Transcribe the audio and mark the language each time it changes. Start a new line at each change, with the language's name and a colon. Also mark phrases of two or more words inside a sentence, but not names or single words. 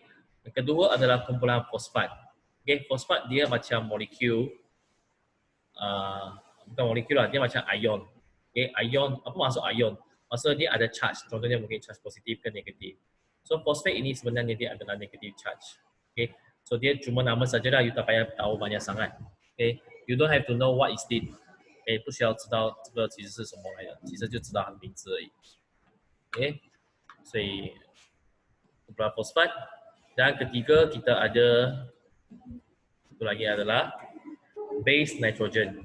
Malay: Yang kedua adalah kumpulan fosfat. Okay, fosfat dia macam molekul, bukan molekul lah, dia macam ion. Okay, ion, apa maksud ion? Maksud dia ada charge, contohnya mungkin charge positif ke negatif. So fosfat ini sebenarnya dia adalah
English: negative charge.
Malay: Okay, so dia cuma nama sajalah, you tak payah tahu banyak sangat.
English: Okay, You don't have to know what is it，
Chinese: 不需要知道这个其实是什么来的，其实就知道它的名字而已。OK， 所以
Malay: gula fosfat dan ketiga kita ada satu lagi adalah base nitrogen.